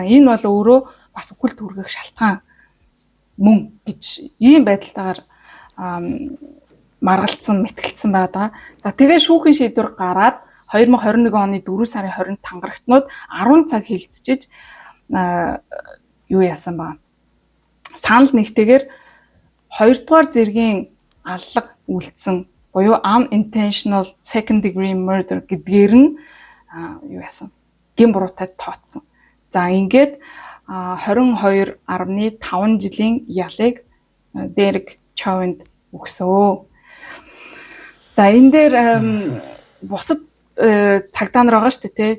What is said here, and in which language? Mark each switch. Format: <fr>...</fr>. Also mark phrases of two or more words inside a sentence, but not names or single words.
<mn>Энэ бол өөрөө бас үхэл түргэх шалтгаан мөн гэж ийм байдалтайгаар маргалцсан, мэтгэлцсэн байгаа. За тэгээд шүүхийн шийдвэр гараад 2021 оны 4 сарын 20-нд тангарагтнууд 10 цаг хилцэж юу яасан ба. Санал нэгтэйгээр 2 дугаар зэргийн аллага үлдсэн буюу</mn> <en>unintentional second degree murder</en> <mn>гэдгээр нь юу яасан? Гин буруутай тооцсон. За ингээд 22.5 жилийн ялыг Дерек Чоунд өгсөө. За энэ дээр бусад цагдаа нар байгаа шүү дээ.</mn>